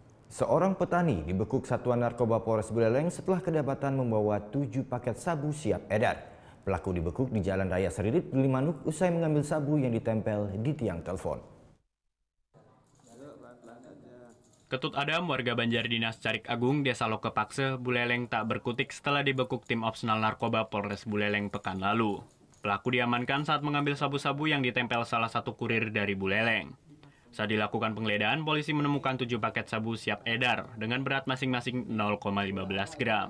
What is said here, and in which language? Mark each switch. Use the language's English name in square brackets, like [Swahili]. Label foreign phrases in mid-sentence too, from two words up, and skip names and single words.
[Indonesian] Seorang petani dibekuk Satuan Narkoba Polres Buleleng setelah kedapatan membawa 7 paket sabu siap edar. Pelaku dibekuk di Jalan Raya Seririt, Gilimanuk usai mengambil sabu yang ditempel di tiang telepon. Ketut Adam, warga Banjardinas Carik Agung, Desa Lokepakse, Buleleng tak berkutik setelah dibekuk tim opsional narkoba Polres Buleleng pekan lalu. Pelaku diamankan saat mengambil sabu-sabu yang ditempel salah satu kurir dari Buleleng. Saat dilakukan penggeledahan, polisi menemukan 7 paket sabu siap edar dengan berat masing-masing 0,15 gram.